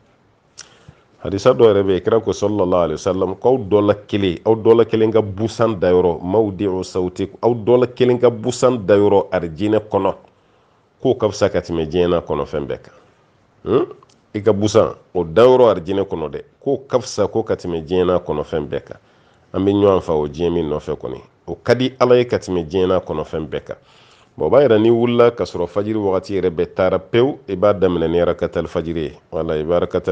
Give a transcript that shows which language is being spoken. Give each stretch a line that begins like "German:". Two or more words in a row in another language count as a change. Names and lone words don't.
Bambara: hadisa dɔ yɛrɛ bɛ yen kira ko
Arabic: صلى الله عليه وسلم
Bambara: k'aw dɔ la kelen ka busan dayɔrɔ
Arabic: موضع سوط
Bambara: aw dɔ la kelen ka busan dayɔrɔ arijinɛ kɔnɔ k'o ka fisa ka tɛmɛ diɲɛ n'a kɔnɔfɛn bɛɛ kan i ka busan o dayɔrɔ arijinɛ kɔnɔ dɛ k'o ka fisa ko ka tɛmɛ diɲɛ n'a kɔnɔfɛn bɛɛ kan an bɛ ɲɔgɔn fa o diɲɛ min nɔfɛ kɔni o ka di ala ye ka tɛmɛ diɲɛ n'a kɔnɔfɛn bɛɛ kan bon o b'a yɛrɛ n'i wulila ka sɔrɔ fajiri wagati yɛrɛ bɛɛ taara pewu i b'a daminɛ ni rakatal fajiri ye wala i b'a rakatal